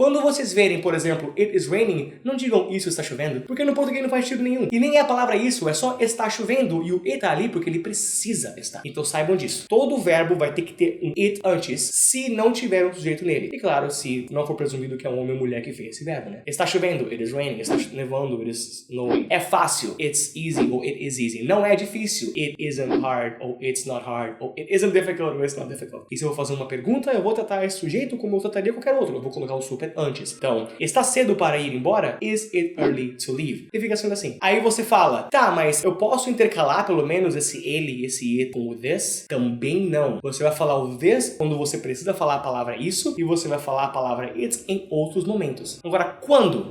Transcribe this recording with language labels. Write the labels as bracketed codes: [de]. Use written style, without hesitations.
[pt] Quando vocês verem, por exemplo, [en] it is raining, [pt] não digam isso está chovendo, porque no português não faz sentido nenhum. E nem é a palavra isso, é só está chovendo e o it tá ali porque ele precisa estar. Então saibam disso. Todo verbo vai ter que ter um it antes, se não tiver um sujeito nele. E claro, se não for presumido que é um homem ou mulher que fez esse verbo, né? Está chovendo, [en] it is raining. [pt] Está nevando, [en] it is snowing. [pt] É fácil, [en] it's easy ou it is easy. [pt] Não é difícil. [en] It isn't hard, ou it's not hard, ou it isn't difficult, ou it's not difficult. [pt] E se eu vou fazer uma pergunta, eu vou tratar esse sujeito como eu trataria qualquer outro. Eu vou colocar o super antes. Então, está cedo para ir embora? [en] Is it early to leave? [pt] E fica sendo assim. Aí você fala, tá, mas eu posso intercalar pelo menos esse ele e esse it com o this? Também não. Você vai falar o this quando você precisa falar a palavra isso, e você vai falar a palavra it em outros momentos. Agora, quando?